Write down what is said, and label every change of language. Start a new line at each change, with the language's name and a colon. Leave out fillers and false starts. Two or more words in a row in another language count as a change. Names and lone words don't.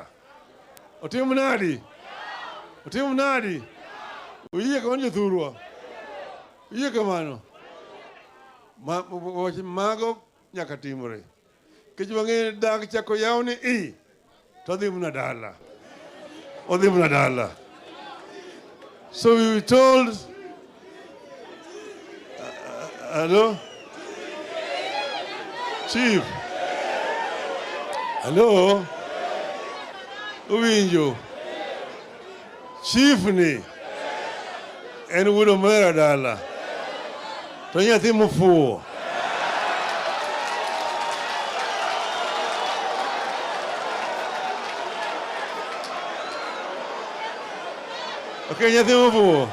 Luo (Kenya and Tanzania): Otim nadi? Otim nadi? Uye kamano Jothurwa. Uye kamano. Mago nyaka timore. Kech wang'e dag chako yaw ni to odhi mna dala. Odhi mna dala.
English: So we were told, hello? Chief? Hello?
Luo (Kenya and Tanzania): Uwinjo? Chief ni? En wuod omera dala. To nyathi mofuwo. Okay, nyathi mofuwo.